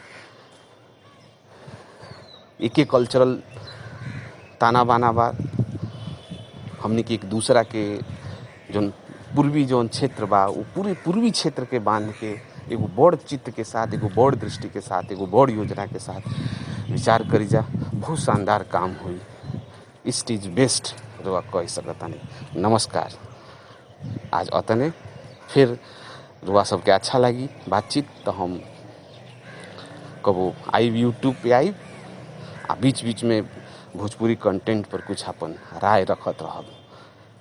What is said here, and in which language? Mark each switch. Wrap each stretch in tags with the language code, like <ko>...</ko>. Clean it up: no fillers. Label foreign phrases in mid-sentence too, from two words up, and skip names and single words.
<bho>एक कल्चरल ताना बाना बा, हमने के एक दूसरा के जो पूर्वी जोन क्षेत्र बा, वो पूरे पूर्वी क्षेत्र के बांध के एगो बड़ चित्त के साथ, एगो बड़ दृष्टि के साथ, एगो बड़ योजना के साथ विचार करी जा, बहुत शानदार काम हुई।</bho> <en>East is best</en> <bho>रुआ कह सकता नहीं। नमस्कार। आज अतने, फिर रुआ सबके अच्छा लगी बातचीत तो हम कबो आइब यूट्यूब पे आइब, आ बीच बीच में भोजपुरी कंटेंट पर कुछ अपन राय रखत रहब।</bho>